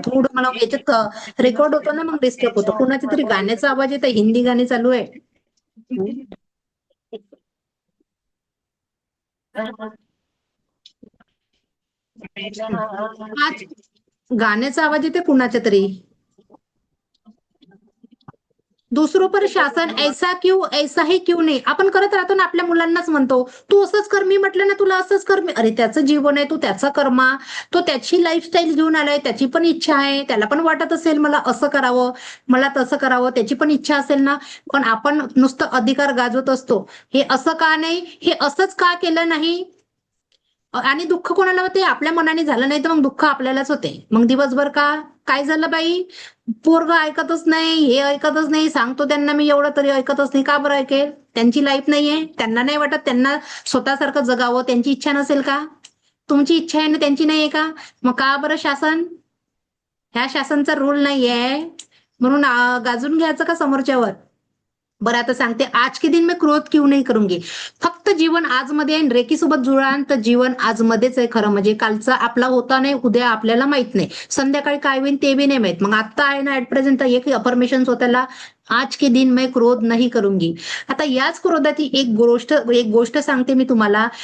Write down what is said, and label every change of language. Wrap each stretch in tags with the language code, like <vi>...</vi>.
<mr>थोडं मला याच्यात रेकॉर्ड होतो ना, मग डिस्टर्ब होतो. कुणाच्या तरी गाण्याचा आवाज येतो, हिंदी गाणी चालू आहे. आज गाण्याचा आवाज येते कुणाच्या तरी.</mr> <hi>दुसरों पर शासन ऐसा क्यों, ऐसा ही क्यों नाही.</hi> <mr>आपण करत राहतो ना, आपल्या मुलांनाच म्हणतो तू असंच कर, मी म्हटलं ना तुला असंच कर. अरे त्याचं जीवन आहे, तो त्याचा कर्मा, तो त्याची लाईफस्टाईल घेऊन आलाय, त्याची पण इच्छा आहे, त्याला पण वाटत असेल मला असं करावं, मला तसं करावं, त्याची पण इच्छा असेल ना. पण आपण नुसतं अधिकार गाजवत असतो, हे असं का नाही, हे असंच का केलं नाही. आणि दुःख कोणाला होते? आपल्या मनाने झालं नाही तर मग दुःख आपल्यालाच होते. मग दिवसभर का काय झालं बाई, पोरग ऐकतच नाही, हे ऐकतच नाही, सांगतो त्यांना मी एवढं तरी ऐकतच नाही. का बरं ऐकेल? त्यांची लाईफ नाहीये, त्यांना नाही वाटत त्यांना स्वतःसारखं जगावं, त्यांची इच्छा नसेल का? तुमची इच्छा आहे ना, त्यांची नाहीये का? मग का बरं शासन? ह्या शासनचा रूल नाहीये म्हणून गाजून घ्यायचं का समोरच्यावर? बरं आता सांगते,</mr> <hi>आज के दिन मैं क्रोध क्यों नहीं करूंगी.</hi> <mr>फक्त जीवन आज मध्ये आहे. रेकी सोबत जुळान तर जीवन आज मध्येच आहे. खरं म्हणजे कालचा आपला होता नाही, उद्या आपल्याला माहित नाही, संध्याकाळी काय होईल ते बी नाही माहित. मग आता आहे ना, ऍट प्रेझेंट एक अफर्मेशन स्वतःला,</mr> <hi>आज के दिन मैं क्रोध नहीं करूंगी.</hi> <mr>आता याच क्रोधाची एक गोष्ट सांगते मी तुम्हाला.</mr>